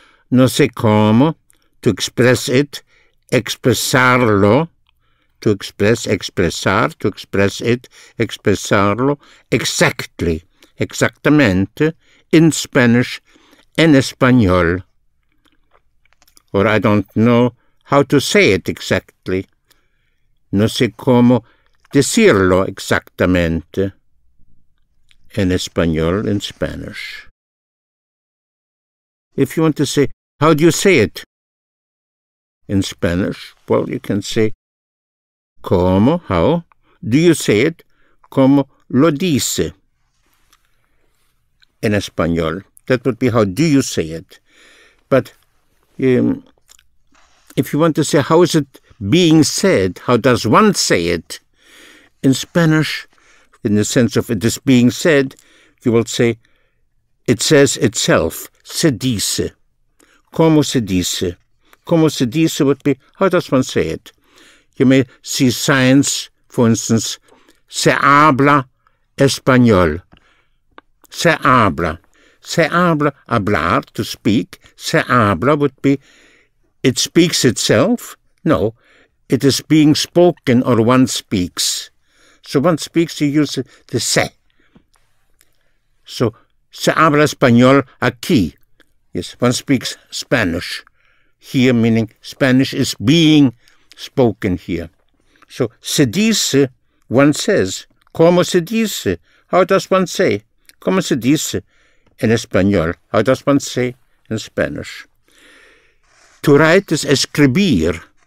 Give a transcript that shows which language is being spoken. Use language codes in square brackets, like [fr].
[es] No sé cómo [en] to express it, expresarlo, to express, expresar, to express it, expresarlo, exactly, exactamente, in Spanish, [es] en español. [en] Or I don't know how to say it exactly. [es] No sé cómo decirlo exactamente en español, [en] in Spanish. If you want to say, how do you say it in Spanish? Well, you can say, ¿cómo? How? Do you say it? [es] ¿Cómo lo dice en español? [en] That would be how do you say it. But if you want to say, how is it being said? How does one say it? In Spanish, in the sense of it is being said, you will say, it says itself, se dice. [es] ¿Cómo se dice? ¿Cómo se dice [en] would be, how does one say it? You may see signs, for instance, [es] se habla español. Se habla. Se habla, hablar, [en] to speak. [es] Se habla [en] would be, it speaks itself. No, it is being spoken or one speaks. So one speaks, you use the se. [es] So, se habla español aquí. [en] Yes, one speaks Spanish. Here, meaning Spanish is being spoken here. So, se dice, one says. [es] ¿Cómo se dice? [en] How does one say? [es] ¿Cómo se dice en español? [en] How does one say in Spanish? To write is escribir.